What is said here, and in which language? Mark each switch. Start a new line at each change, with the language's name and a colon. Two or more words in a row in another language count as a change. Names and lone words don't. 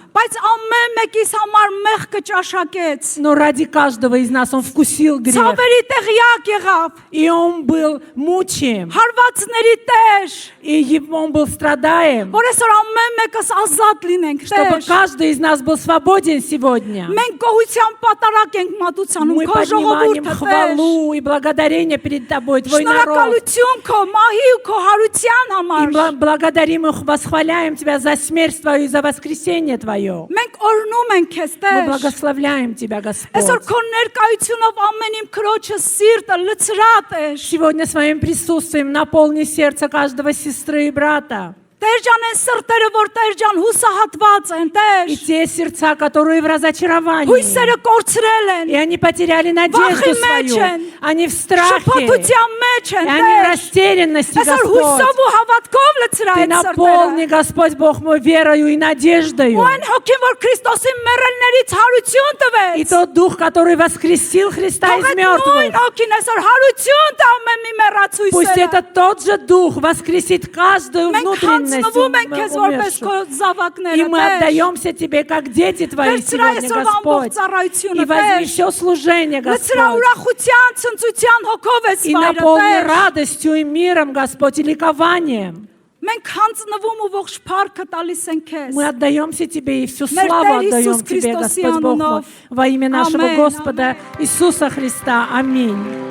Armenian: բայց ամեն մեկիս համար мեղքը ճաշակեց։
Russian: но ради каждого из нас Он вкусил грех.
Armenian: Ցավերի տեղյակ եղավ,
Russian: И Он был мучим,
Armenian: հարվածների տեր,
Russian: и Он был страдаем,
Armenian: որ այսօր ամեն մեկս ազատ լինենք,
Russian: чтобы
Armenian: Տեր։
Russian: каждый из нас был свободен сегодня.
Armenian: Մենք գոհության պատարակ ենք մատուցանում
Russian: Мы
Armenian: քո
Russian: поднимаем
Armenian: ժողովուրդը, Տեր։
Russian: хвалу и благодарение перед Тобой, Твой народ.
Armenian: Շնորհակալություն քո մահի ու քո հարության
Russian: И
Armenian: համար։
Russian: благодарим и восхваляем Тебя за смерть Твою и за воскресение Твое.
Armenian: Մենք օրհնում ենք քեզ,
Russian: Мы
Armenian: Տեր։
Russian: благословляем Тебя,
Armenian: Այսօր
Russian: Господь.
Armenian: քո ներկայությունով ամեն իմ քրոջը սիրտը լցրատ է։
Russian: Сегодня своим присутствием наполни сердце каждого сестры и брата.
Armenian: Տեր ջան, այն սրտերը, որ Տեր ջան հուսահատված են, Տեր։
Russian: И те сердца, которые в разочаровании.
Armenian: Հույսերը կորցրել են։
Russian: И они потеряли надежду
Armenian: Վախի մեջ
Russian: свою.
Armenian: են,
Russian: Они в страхе.
Armenian: շփոթության մեջ
Russian: И
Armenian: են,
Russian: они в
Armenian: Տեր։
Russian: растерянности,
Armenian: Այսօր
Russian: Господь.
Armenian: հույսով ու հավատքով լցրա
Russian: Ты
Armenian: այդ
Russian: наполни,
Armenian: սրտերը։
Russian: Господь Бог мой, верою и надеждою.
Armenian: Ու այն հոգին, որ Քրիստոսի մեռելներից հարություն
Russian: И
Armenian: տվեց։
Russian: тот Дух, который воскресил Христа из
Armenian: Թող այդ
Russian: мертвых.
Armenian: նույն հոգին այսօր հարություն տա ամեն մի մեռածույսերը։
Russian: Пусть это тот же Дух воскресит каждую
Armenian: Մենք
Russian: внутренность
Armenian: հանձնվում ենք քեզ որպես քո
Russian: умершую. И
Armenian: զավակները,
Russian: мы
Armenian: Տեր։
Russian: отдаемся Тебе, как дети Твои
Armenian: Լցրա
Russian: сегодня,
Armenian: այսօր ամբողջ
Russian: Господь.
Armenian: ծառայությունը,
Russian: И возьми
Armenian: Տեր։
Russian: все служение,
Armenian: Լցրա
Russian: Господь.
Armenian: ուրախության, ցնծության հոգով ես
Russian: И
Armenian: վայրը,
Russian: наполни
Armenian: Տեր։
Russian: радостью и миром, Господь, и ликованием.
Armenian: Մենք հանձնվում ու ողջ փառքը տալիս ենք քեզ։
Russian: Мы отдаемся Тебе и всю
Armenian: Մեր
Russian: славу
Armenian: Տեր
Russian: отдаем Иисус Тебе,
Armenian: Քրիստոսի
Russian: Господь Бог мой,
Armenian: անունով։
Russian: во имя нашего
Armenian: Ամեն,
Russian: Господа Иисуса Христа. Аминь.